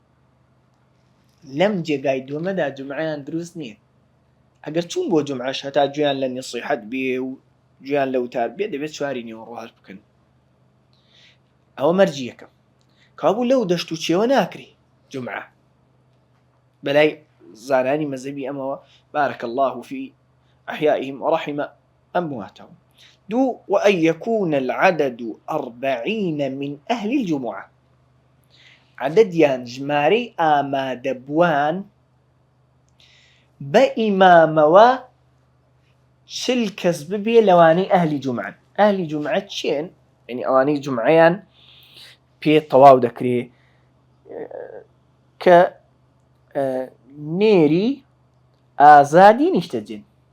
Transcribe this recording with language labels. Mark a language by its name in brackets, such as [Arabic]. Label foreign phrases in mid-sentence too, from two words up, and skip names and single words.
[Central Kurdish] لەم جێگای دووەمەدا جمعەیان دروست نییە، ئەگەر چوون بۆ جومعەش هەتا گوێیان لە نسیحەت بێ و گوێیان لە وتار بێ دەبێت 4 نیوەڕۆ هەر بکەن. ئەوە مەرجی یەکەم. کابوو لەو دەشت و چێوە ناکری جومعە بەلای زانانی مەذهبی ئەمەوە [Arabic] بارك الله في أحيائهم ورحم أمواتهم. 2 وأن يكون العدد 40 من أهل الجمعة. [Central Kurdish] عدديان ژمارەی ئامادەبووان بە ئیمامەوە 40 کەس ببێ لەوانەی ئەهلی جومعەن. ئەهلی جومعە چێن؟ یعنی ئەوانەی جومعەیان پێ تەواو دەکرێ کە نێری ئازادی نیشتەجێن.